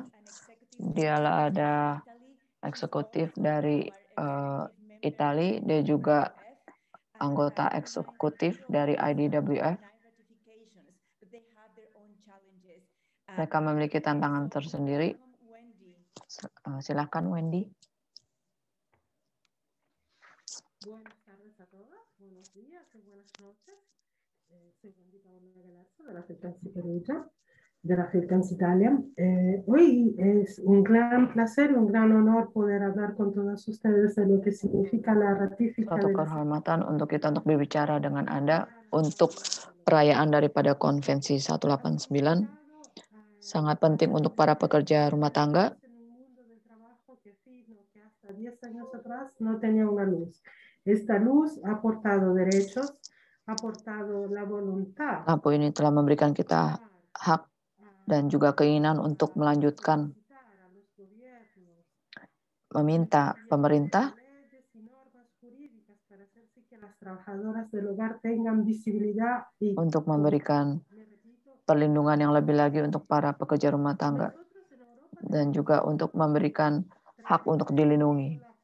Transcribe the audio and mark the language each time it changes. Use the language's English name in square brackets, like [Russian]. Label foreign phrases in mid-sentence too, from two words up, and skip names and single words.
[Indonesian] Dia ada eksekutif dari Italia, dia juga anggota eksekutif dari IDWF. Mereka memiliki tantangan tersendiri. Silakan Wendy. [Spanish] Buenas tardes a todas, buenos días y buenas noches. Soy Wendy Paola Galarza de la Central Psicología. Gracias, Italia. Hoy es un gran placer, un gran honor poder hablar con todos ustedes de lo que significa la ratificación. [Indonesian] Suatu kehormatan untuk kita untuk berbicara dengan Anda untuk perayaan daripada Konvensi 189. Sangat penting untuk para pekerja rumah tangga. [Spanish] Hasta 10 años atrás no tenía una luz. Esta luz ha aportado derechos, ha aportado la voluntad. [Indonesian] Lampu ini telah memberikan kita hak dan juga keinginan untuk melanjutkan meminta pemerintah untuk memberikan perlindungan yang lebih lagi untuk para pekerja rumah tangga dan juga untuk memberikan hak untuk dilindungi.